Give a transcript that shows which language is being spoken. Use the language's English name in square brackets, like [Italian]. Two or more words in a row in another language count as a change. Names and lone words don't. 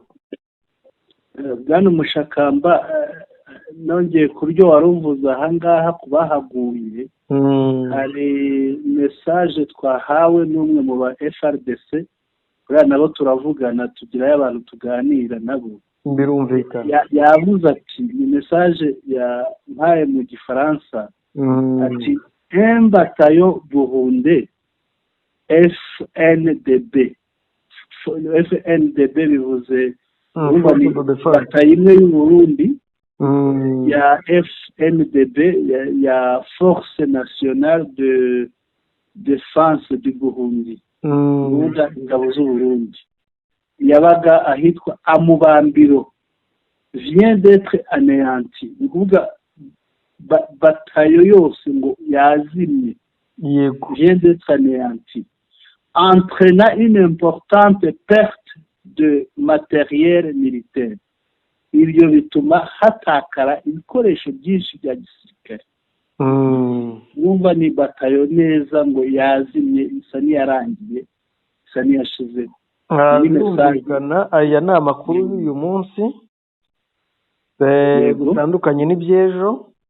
[Kinyarwanda] Bwana Mushakamba, nongeye ku byo warumvuza ahangaha ku bahaguye, hari message twahawe n'umwe mu ba FRDC, kuriya nabo turavugana, tugirayo abantu tuganira nabo, birumvikana. yavuze ati ni message yampaye mu Gifaransa, ati [French] un bataillon burundais [Kinyarwanda] FNDB bivuze batayo imwe y'u Burundi ya FNDB ya Force Nationale de Défense du Burundi, ingabo z'u Burundi, yabaga ahitwa Amubambiro, [French] vient d'être anéanti. [Kinyarwanda] Ni kuvuga batayo yose ngo yazimye, [French] vient d'être anéanti, entraînant une importante perte de matériel militaire. [Kinyarwanda] Ibyo bituma hatakara ibikoresho byinshi bya gisirikare. Wumva ni batayo neza ngo yazimye, isa n'iyarangiye, isa n'iyashizeho. Birumvikana. Aya ni amakuru y'uyu munsi gutandukanye n'iby'ejo.